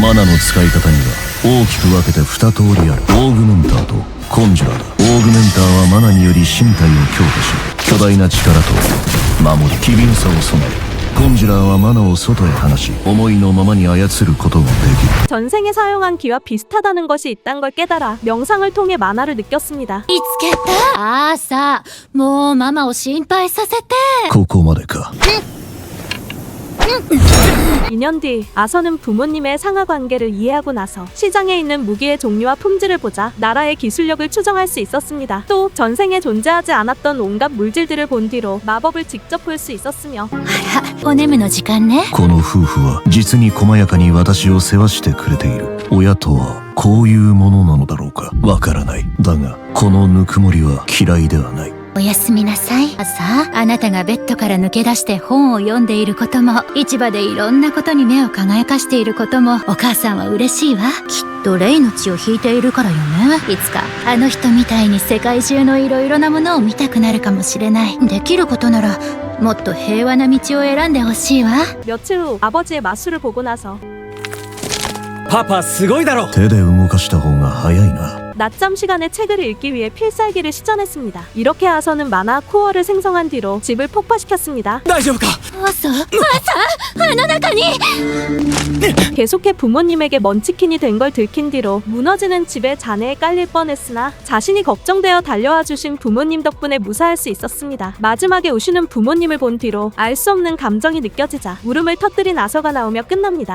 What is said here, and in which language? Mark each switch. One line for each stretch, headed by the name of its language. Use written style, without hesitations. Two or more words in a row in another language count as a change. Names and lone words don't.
Japanese: マナの使い方には大きく分けて2通りある。オーグメンターとコンジュラーだ。オーグメンターはマナにより身体を強化し、巨大な力と守り、機敏さを備える。コンジュラーはマナを外へ放し、思いのままに操ることができる。
Korean: 전생에 사용한 기와 비슷하다는 것이 있다는 걸 깨달아 명상을 통해 만화를 느꼈습니다.
Japanese: 見つけた。朝、もうママを心配させて。ここまでか。
Korean: 2년 뒤 아서는 부모님의 상하 관계를 이해하고 나서 시장에 있는 무기의 종류와 품질을 보자 나라의 기술력을 추정할 수 있었습니다. 또 전생에 존재하지 않았던 온갖 물질들을 본 뒤로 마법을 직접 볼 수 있었으며
Japanese: あら、お眠の時間ね。この夫婦は実に細やかに私を世話してくれている。親とはこういうものなのだろうか。わからない。だがこのぬくもりは嫌いではない。おやすみなさい。朝、あなたがベッドから抜け出して本を読んでいることも、市場でいろんなことに目を輝かしていることも、お母さんは嬉しいわ。きっとレイの血を引いているからよね。いつかあの人みたいに世界中のいろいろなものを見たくなるかもしれない。できることならもっと平和な道を選んでほしいわ。
Korean: 며칠 후 아버지의 마술을 보고 나서
Japanese: パパすごいだろ。手で動かした方が早いな。
Korean: 낮잠 시간에 책을 읽기 위해 필살기를 시전했습니다. 이렇게 아서는 만화 코어를 생성한 뒤로 집을 폭파시켰습니다.
Japanese: 大丈夫か。朝、あの中に。
Korean: 계속해 부모님에게 먼치킨이 된 걸 들킨 뒤로 무너지는 집에 잔해에 깔릴 뻔했으나 자신이 걱정되어 달려와 주신 부모님 덕분에 무사할 수 있었습니다. 마지막에 우시는 부모님을 본 뒤로 알 수 없는 감정이 느껴지자 울음을 터뜨린 아서가 나오며 끝납니다.